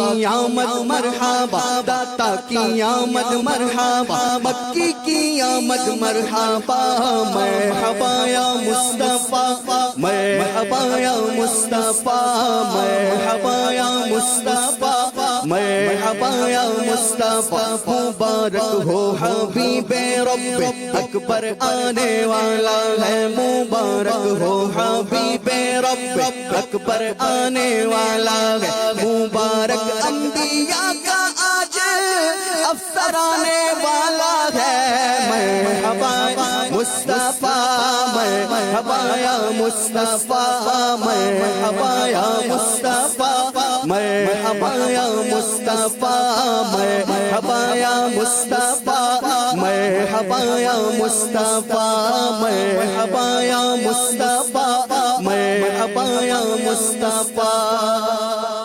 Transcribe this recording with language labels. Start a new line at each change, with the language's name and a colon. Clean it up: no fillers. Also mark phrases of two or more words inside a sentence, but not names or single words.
Urdu: آمد مرحبا داتا کی آمد مرحبا مکی کی آمد مرحبا
Arabic: مرحبا یا مصطفیٰ مرحبا یا مصطفیٰ مرحبا یا مصطفیٰ مرحبا یا مصطفیٰ
Urdu: مبارک ہو حبیب رب اکبر آنے والا ہے مبارک ہو حبیب رب اکبر آنے والا ہے مبارک انبیاء کا آج افسر آنے والا ہے
Arabic: مرحبا مصطفیٰ مرحبا یا مصطفیٰ مرحبا یا مصطفیٰ مرحبا یا مصطفیٰ مرحبا یا مصطفیٰ مرحبا یا مصطفیٰ مرحبا یا مصطفیٰ مرحبا یا مصطفیٰ